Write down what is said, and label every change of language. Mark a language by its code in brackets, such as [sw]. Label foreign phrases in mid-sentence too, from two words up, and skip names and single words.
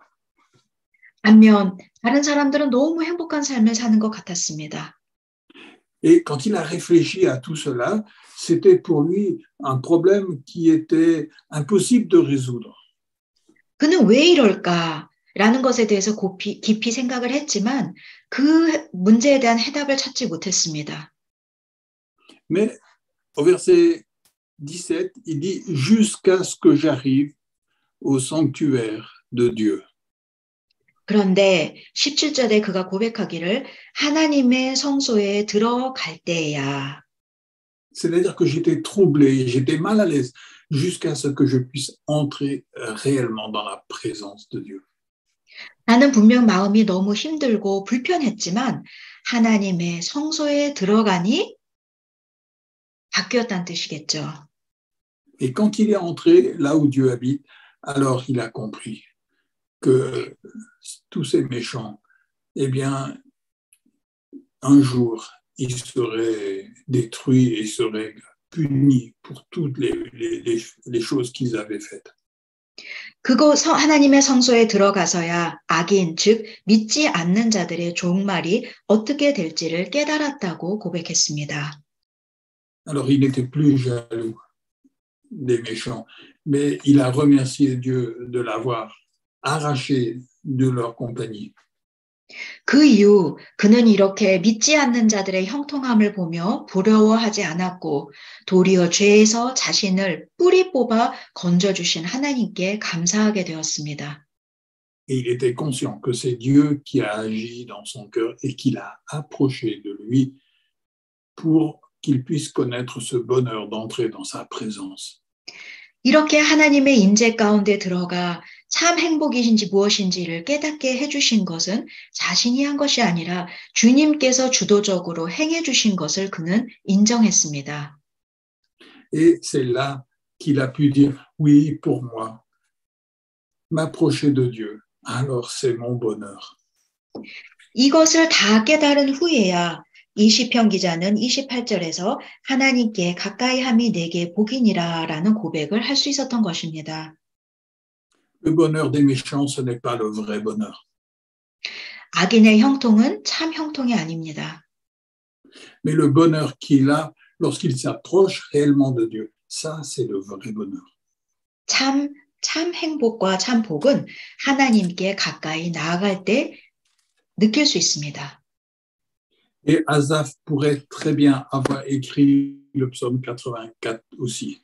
[ko] 반면 다른 사람들은 너무 행복한 삶을 사는 것 같았습니다. [fr] Et quand il a réfléchi à tout cela, c'était pour lui un problème qui était impossible de résoudre. [ko] 그는 왜 이럴까라는 것에 대해서 깊이 생각을 했지만 그 문제에 대한 해답을 찾지 못했습니다. [fr] Mais au verset 17, il dit « jusqu'à ce que j'arrive au sanctuaire de Dieu ». [ko] 그런데 17절에 그가 고백하기를 하나님의 성소에 들어갈 때야. [fr] C'est-à-dire que j'étais troublé, j'étais mal à l'aise jusqu'à ce que je puisse entrer réellement dans la présence de Dieu. [ko] 나는 분명 마음이 너무 힘들고 불편했지만 하나님의 성소에 들어가니 바뀌었다는 뜻이겠죠. [fr] Et quand il est entré là où Dieu habite, alors il a compris que tous ces méchants, eh bien, un jour, ils seraient détruits et seraient punis pour toutes les choses qu'ils avaient faites. [ko] 그곳 하나님의 성소에 들어가서야 악인, 즉 믿지 않는 자들의 종말이 어떻게 될지를 깨달았다고 고백했습니다. [fr] Alors, il n'était plus jaloux des méchants, mais il a remercié Dieu de l'avoir arraché de leur compagnie. [ko] 그 이후 그는 이렇게 믿지 않는 자들의 형통함을 보며 부러워하지 않았고 도리어 죄에서 자신을 뿌리 뽑아 건져주신 하나님께 감사하게 되었습니다. [fr] Et il était conscient que c'est Dieu qui a agi dans son cœur et qui l'a approché de lui pour qu'il puisse connaître ce bonheur d'entrer dans sa présence. [ko] 이렇게 하나님의 임재 가운데 들어가 참 행복이신지 무엇인지를 깨닫게 해주신 것은 자신이 한 것이 아니라 주님께서 주도적으로 행해 주신 것을 그는 인정했습니다. [fr] Et c'est là qu'il a pu dire, oui, pour moi, m'approcher de Dieu, alors c'est mon bonheur. [ko] 이것을 다 깨달은 후에야 이 시편 기자는 28절에서 하나님께 가까이 함이 내게 복이니라 라는 고백을 할 수 있었던 것입니다. [fr] Le bonheur des méchants, ce n'est pas le vrai bonheur. [ko] 악인의 형통은 참 형통이 아닙니다. [fr] Mais le bonheur qu'il a lorsqu'il s'approche réellement de Dieu, ça, c'est le vrai bonheur. [ko] 참 행복과 참 복은 하나님께 가까이 나아갈 때 느낄 수 있습니다. [fr] Et Asaph pourrait très bien avoir écrit le psaume 84 aussi.